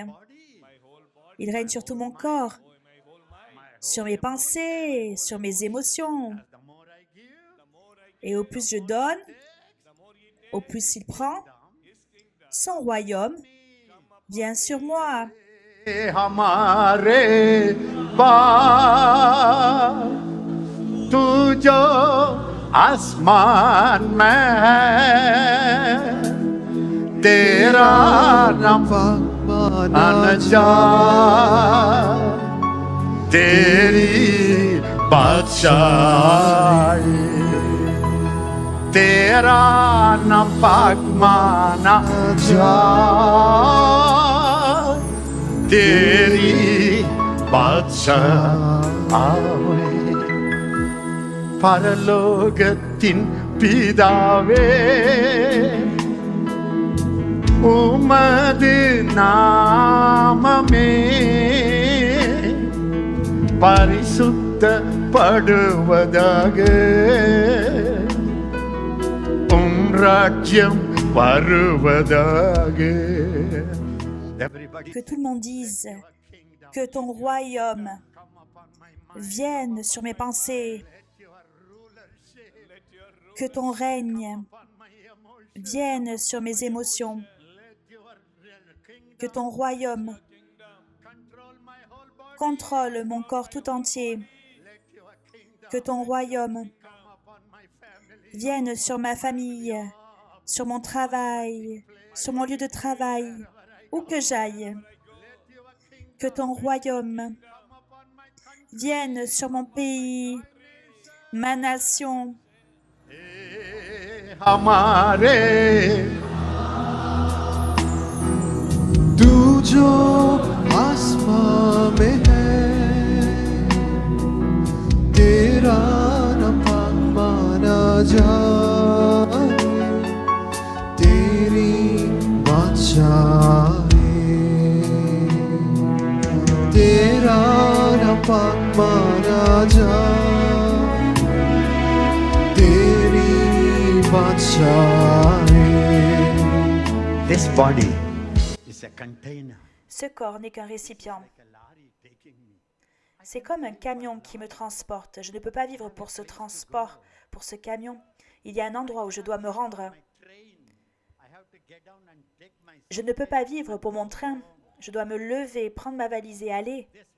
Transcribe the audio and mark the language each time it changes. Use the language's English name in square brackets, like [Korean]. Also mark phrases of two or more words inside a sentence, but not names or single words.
[French] Il règne sur tout mon corps, sur mes pensées, sur mes émotions. Et au plus je donne, au plus il prend, son royaume vient sur moi. [Hindi] हमारे बाप तू जो आसमान में है तेरा नाम आना तेरी बादशाही तेरा नाम पाक माना जा तेरी [Tamil] बादशाही பரலோகத்தின் பிதாவே உமது நாமமே பரிசுத்தப்படுவதாக உம் ராஜ்யம் வருவதாக. [French] Que tout le monde dise que ton royaume vienne sur mes pensées, que ton règne vienne sur mes émotions, que ton royaume contrôle mon corps tout entier, que ton royaume vienne sur ma famille, sur mon travail, sur mon lieu de travail, où que j'aille, que ton royaume vienne sur mon pays, ma nation. [Hindi] तू जो आसमां में है तेरा नाम माना जाए तेरी बादशाही तेरा नाम माना जाए तेरी बादशाही. [English] This body is a container. [French] Ce corps n'est qu'un récipient. C'est comme un camion qui me transporte. Je ne peux pas vivre pour ce transport, pour ce camion. Il y a un endroit où je dois me rendre. Je ne peux pas vivre pour mon train. Je dois me lever, prendre ma valise et aller.